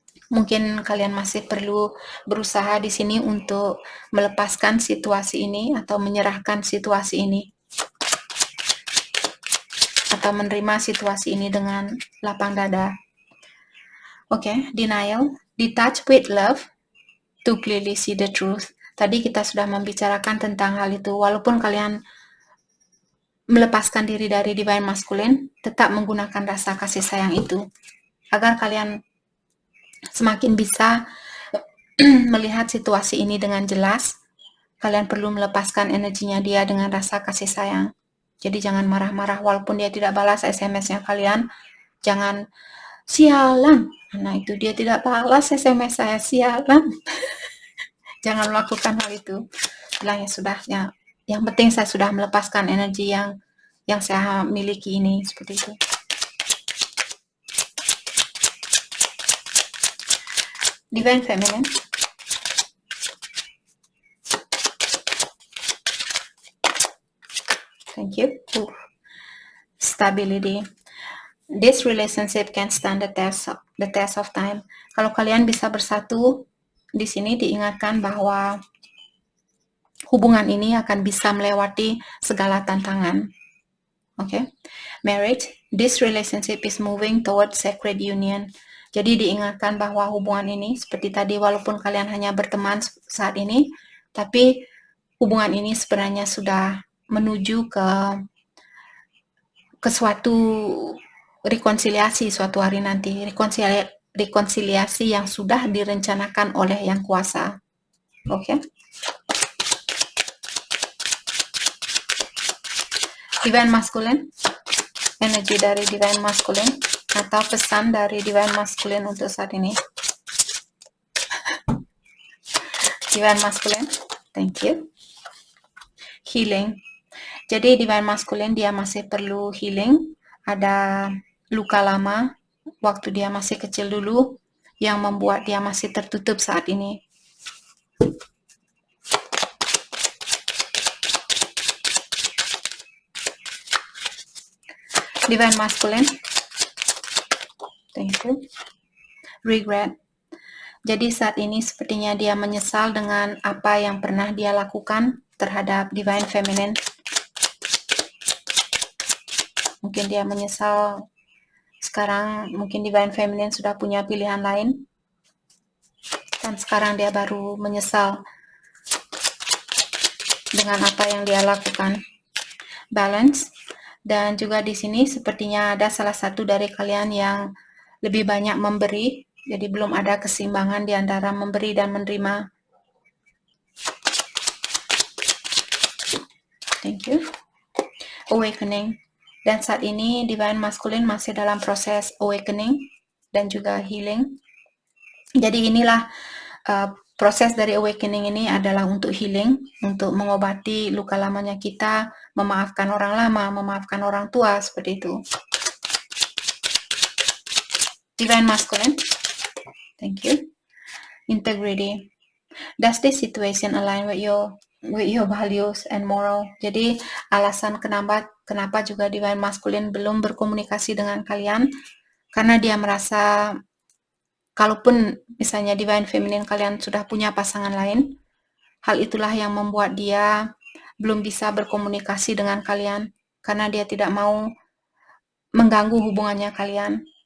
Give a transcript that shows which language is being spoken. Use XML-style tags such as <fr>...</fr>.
<id>Mungkin kalian masih perlu berusaha di sini untuk melepaskan situasi ini atau menyerahkan situasi ini. Atau menerima situasi ini dengan lapang dada. Oke, denial.</id> <en>Detach with love to clearly see the truth.</en> <id>Tadi kita sudah membicarakan tentang hal itu. Walaupun kalian melepaskan diri dari Divine Masculine, tetap menggunakan rasa kasih sayang itu. Agar kalian semakin bisa melihat situasi ini dengan jelas, kalian perlu melepaskan energinya dia dengan rasa kasih sayang. Jadi jangan marah-marah walaupun dia tidak balas SMS-nya kalian. Jangan sialan. Nah itu dia tidak balas SMS saya, sialan. Jangan melakukan hal itu. Bilangnya sudah, ya. Yang penting saya sudah melepaskan energi yang saya miliki ini, seperti itu. Divine Feminine.</id> <en>Thank you. stability. This relationship can stand the test of time.</en> <id>Kalau kalian bisa bersatu, di sini diingatkan bahwa hubungan ini akan bisa melewati segala tantangan.</id> <en>Okay? Marriage, this relationship is moving towards sacred union.</en> <id>Jadi diingatkan bahwa hubungan ini seperti tadi, walaupun kalian hanya berteman saat ini, tapi hubungan ini sebenarnya sudah menuju ke suatu rekonsiliasi suatu hari nanti, rekonsiliasi yang sudah direncanakan oleh Yang Kuasa. Oke. Divine Masculine, energi dari Divine Masculine atau pesan dari Divine Masculine untuk saat ini. Divine Masculine, thank you.</id> <en>Healing.</en> <id>Jadi Divine Masculine dia masih perlu healing. Ada luka lama waktu dia masih kecil dulu yang membuat dia masih tertutup saat ini. Divine Masculine, thank you.</id> <en>Regret.</en> <id>Jadi saat ini sepertinya dia menyesal dengan apa yang pernah dia lakukan terhadap Divine Feminine. Mungkin dia menyesal sekarang, mungkin Divine Feminine sudah punya pilihan lain. Dan sekarang dia baru menyesal dengan apa yang dia lakukan.</id> <en>Balance.</en> <id>Dan juga di sini sepertinya ada salah satu dari kalian yang lebih banyak memberi. Jadi belum ada keseimbangan di antara memberi dan menerima.</id> <en>Thank you. Awakening.</en> <id>Dan saat ini Divine Masculine masih dalam proses awakening dan juga healing.</id> <en>Jadi inilah proses dari awakening ini adalah untuk healing, untuk mengobati luka lamanya kita, memaafkan orang lama, memaafkan orang tua, seperti itu.</en> <id>Divine Masculine,</id> <en>thank you. Integrity. Does this situation align with your values and moral?</en> <id>Jadi alasan kenapa juga Divine Masculine belum berkomunikasi dengan kalian, karena dia merasa kalaupun misalnya Divine Feminine kalian sudah punya pasangan lain, hal itulah yang membuat dia belum bisa berkomunikasi dengan kalian, karena dia tidak mau mengganggu hubungannya kalian.</id>